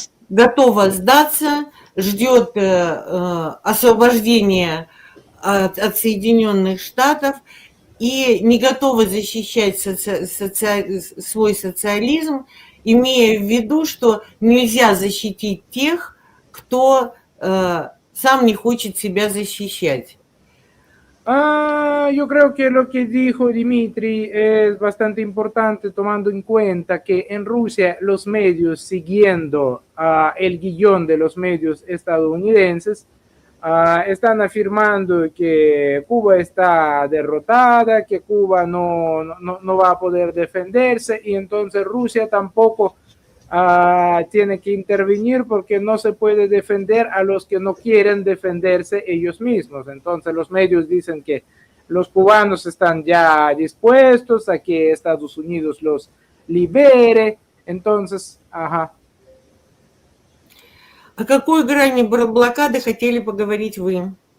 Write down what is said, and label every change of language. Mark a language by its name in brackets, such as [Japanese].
[Russian] готова сдаться, ждет освобождения от Соединенных Штатов и не готова защищать свой социализм, имея в виду, что нельзя защитить тех, кто сам не хочет себя защищать. [Spanish] Yo creo que lo que dijo Dimitri es bastante importante tomando en cuenta que en Rusia los medios, siguiendo el guión de los medios estadounidenses, están afirmando que Cuba está derrotada, que Cuba no va a poder defenderse y entonces Rusia tampoco tiene que intervenir porque no se puede defender a los que no quieren defenderse ellos mismos. Entonces los medios dicen que los cubanos están ya dispuestos a que Estados Unidos los libere. Entonces, [Russian] О какой грани блокады хотели поговорить вы?